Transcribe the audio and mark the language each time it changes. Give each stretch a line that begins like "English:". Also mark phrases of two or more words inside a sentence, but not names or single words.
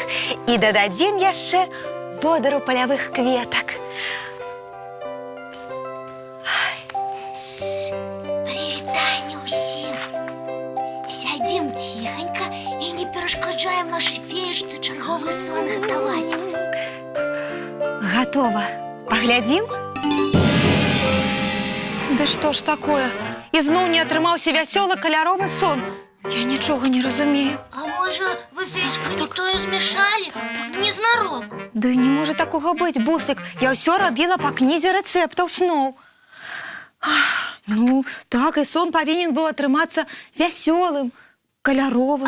Belarusian: І дададзім яшчэ водару палявых кветак. Прывітанне ўсім. Сядзім ціханька і не перашкаджаем нашай феечцы чарговы сон гатаваць.
Russian: Готово. Поглядим? Да что ж такое?
Belarusian: Ізноў не атрымаўся вясёлы каляровы сон. Я нічога не разумею. А можа, вы, феечка, не тое змяшалі? Незнарок. Да не можа такога быць, Буслік. Я ўсё рабіла па кнізе рэцэптаў сноў. Ну, так, і сон павінен быў атрымацца вясёлым, каляровым.